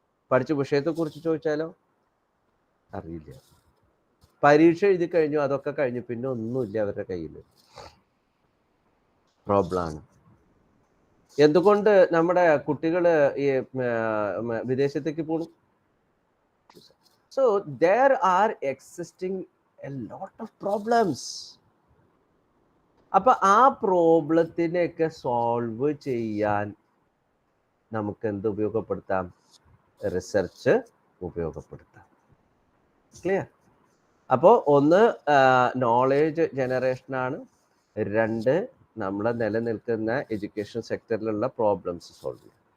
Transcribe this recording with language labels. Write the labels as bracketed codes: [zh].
[ml] പഠിച്ച വിഷയത്തെ കുറിച്ച് ചോദിച്ചാലോ അറിയില്ല. പരീക്ഷ എഴുതി കഴിഞ്ഞു, അതൊക്കെ കഴിഞ്ഞു, പിന്നെ ഒന്നുമില്ല അവരുടെ കയ്യിൽ. പ്രോബ്ലമാണ്. എന്തുകൊണ്ട് നമ്മുടെ കുട്ടികൾ ഈ വിദേശത്തേക്ക് പോകും? [en] So there are existing a lot of problems. [ml] അപ്പൊ ആ പ്രോബ്ലത്തിനെയൊക്കെ സോൾവ് ചെയ്യാൻ നമുക്ക് എന്ത് ഉപയോഗപ്പെടുത്താം? റിസർച്ച് ഉപയോഗപ്പെടുത്താം. ക്ലിയർ? അപ്പോൾ ഒന്ന് നോളേജ് ജനറേഷനാണ്, 2 നമ്മളെ നിലനിൽക്കുന്ന എഡ്യൂക്കേഷൻ സെക്ടറിലുള്ള പ്രോബ്ലംസ് സോൾവ് ചെയ്യും.